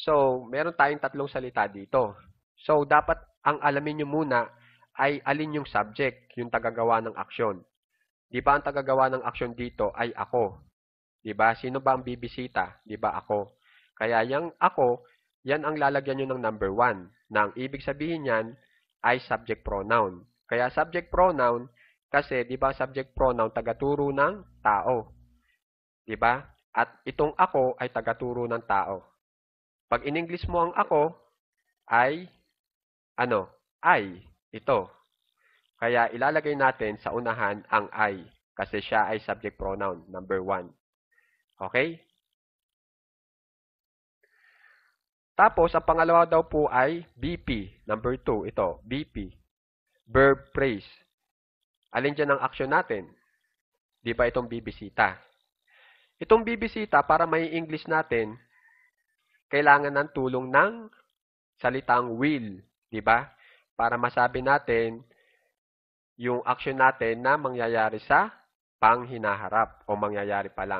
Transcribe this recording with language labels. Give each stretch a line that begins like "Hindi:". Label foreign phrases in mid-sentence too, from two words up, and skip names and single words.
Filipino: So, meron tayong tatlong salita dito. So, dapat ang alamin nyo muna ay alin yung subject, yung tagagawa ng aksyon. Di ba ang tagagawa ng aksyon dito ay ako? Di ba? Sino ba ang bibisita? Di ba ako? Kaya yung ako, yan ang lalagyan nyo ng number 1. Na ang ibig sabihin yan ay
English: subject pronoun.
Filipino: Kaya
English: subject pronoun,
Filipino: kasi di ba
English: subject pronoun
Filipino: tagaturo ng tao? Di ba? At itong ako ay tagaturo ng tao. Pag in-English mo ang ako, ay, ano, I, ito. Kaya ilalagay natin sa unahan ang I, kasi siya ay
English: subject pronoun,
Filipino: number 1. Okay? Tapos, ang pangalawa daw po ay BP, number 2, ito, BP,
English: verb phrase.
Filipino: Alin dyan ang action natin? Di ba itong bibisita? Itong bibisita, para may English natin, kailangan ng tulong ng salitang will, di ba? Para masabi natin yung action natin na mangyayari sa panghinaharap o mangyayari pa lang.